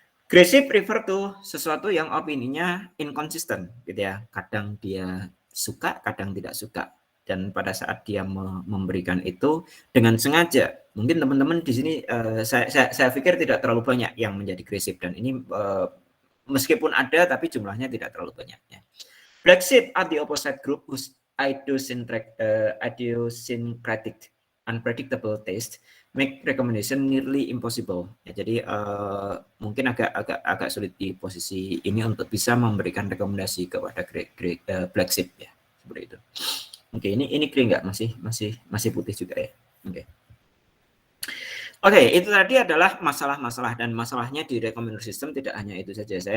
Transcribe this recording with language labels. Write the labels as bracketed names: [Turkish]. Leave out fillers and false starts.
[English] Gray sheep refer to [Indonesian] sesuatu yang opininya inconsistent gitu ya. Kadang dia suka, kadang tidak suka. Dan pada saat dia memberikan itu dengan sengaja, mungkin teman-teman di sini saya pikir tidak terlalu banyak yang menjadi gray sheep dan ini meskipun ada tapi jumlahnya tidak terlalu banyak ya. [English] Black sheep are the opposite group whose idiosyncratic unpredictable taste make recommendation nearly impossible. [Indonesian] Ya, jadi mungkin agak sulit di posisi ini untuk bisa memberikan rekomendasi kepada black sheep ya, seperti itu. Oke, ini grey nggak? Masih putih juga ya. Oke, itu tadi adalah masalah-masalah dan masalahnya di recommender system tidak hanya itu saja.